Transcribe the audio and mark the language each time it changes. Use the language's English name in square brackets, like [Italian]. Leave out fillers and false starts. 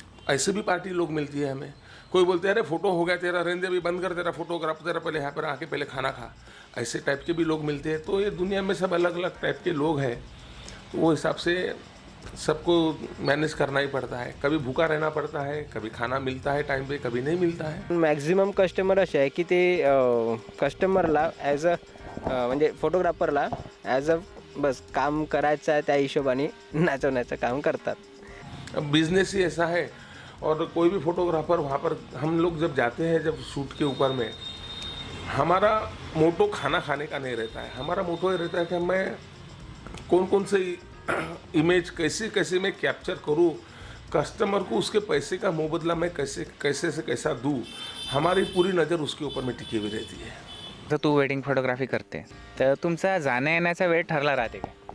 [Hindi] ऐसे भी पार्टी लोग मिलती है हमें। कोई बोलते हैं अरे फोटो हो गया तेरा, रेंदे भी बंद कर, तेरा फोटोग्राफ तेरा पहले यहाँ पर आके पहले खाना खा। ऐसे टाइप के भी लोग मिलते हैं। तो ये दुनिया में सब अलग अलग टाइप के लोग हैं, तो वो हिसाब से सबको मैनेज करना ही पड़ता है। कभी भूखा रहना पड़ता है, कभी खाना मिलता है टाइम पे, कभी नहीं मिलता है। [Marathi] मॅक्झिमम कस्टमर असे आहे की ते कस्टमरला ॲज अ म्हणजे फोटोग्राफरला ॲज अ बस काम करायचं आहे त्या हिशोबाने नाचवण्याचं काम करतात। [Hindi] अब बिजनेस ही ऐसा है। और कोई भी फोटोग्राफर वहाँ पर हम लोग जब जाते हैं, जब शूट के ऊपर में, हमारा मोटो खाना खाने का नहीं रहता है। हमारा मोटो ये रहता है कि मैं कौन से इमेज कैसे मैं कैप्चर करूँ, कस्टमर को उसके पैसे का मुबदला मैं कैसे से कैसा दूँ, हमारी पूरी नज़र उसके ऊपर में टिकी हुई रहती है। [Marathi] तर तू वेडिंग फोटोग्राफी करते तर तुमचा जाण्या येण्याचा वेळ ठरला राहते का?